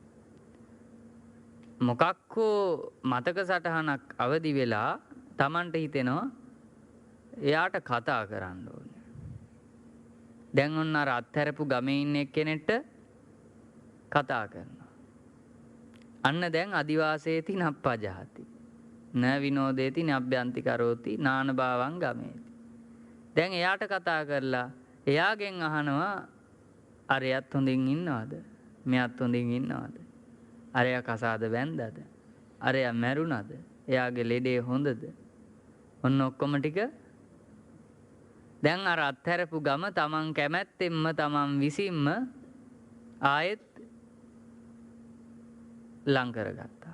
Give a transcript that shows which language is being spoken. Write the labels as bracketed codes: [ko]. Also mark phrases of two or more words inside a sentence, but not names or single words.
[si] මොකක් හෝ මතක සටහනක් අවදි වෙලා Tamanට හිතෙනවා එයාට කතා කරන්න ඕනේ. දැන් ඔන්න අර අත්හැරපු ගමේ ඉන්න එක්කෙනෙක්ට කතා කරනවා. අන්න දැන් [pi] අදිවාසේති නප්පජහති. න විනෝදේති නබ්බ්‍යන්ති කරෝති නාන භාවං ගමේති. [si] දැන් එයාට කතා කරලා එයාගෙන් අහනවා අරයත් හොඳින් ඉන්නවද? මෙයත් හොඳින් ඉන්නවද? අරයා කසාද බැන්දද? අරයා මැරුණද? එයාගේ ලෙඩේ හොඳද? ඔන්න ඔක්කොම ටික දැන් අර අත්හැරපු ගම තමන් කැමැත්තෙන්ම තමන් විසින්ම ආයෙත් ලං කරගත්තා.